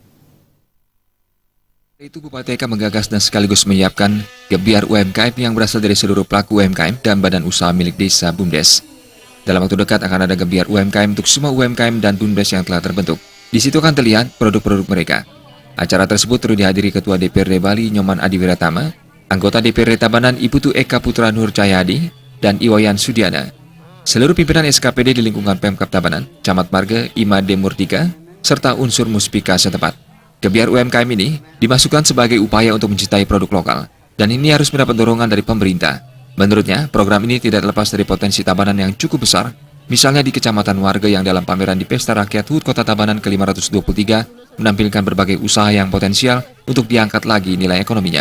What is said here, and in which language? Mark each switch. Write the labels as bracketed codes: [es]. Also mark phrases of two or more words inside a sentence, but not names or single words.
[id] Itu Bupati Eka menggagas dan sekaligus menyiapkan gebiar UMKM yang berasal dari seluruh pelaku UMKM dan badan usaha milik desa BUMDes. Dalam waktu dekat akan ada gebiar UMKM untuk semua UMKM dan BUMDes yang telah terbentuk. Di situ akan terlihat produk-produk mereka. Acara tersebut turut dihadiri Ketua DPRD Bali Nyoman Adiwiratama, anggota DPRD Tabanan Iputu Eka Putra Nur Cahyadi, dan Iwayan Sudiana. Seluruh pimpinan SKPD di lingkungan Pemkab Tabanan, Camat Marga, Ima Demurtika, serta unsur muspika setempat. Gebiar UMKM ini dimasukkan sebagai upaya untuk mencintai produk lokal, dan ini harus mendapat dorongan dari pemerintah. Menurutnya, program ini tidak lepas dari potensi Tabanan yang cukup besar, misalnya di Kecamatan Warga yang dalam pameran di Pesta Rakyat HUT Kota Tabanan ke-523 menampilkan berbagai usaha yang potensial untuk diangkat lagi nilai ekonominya.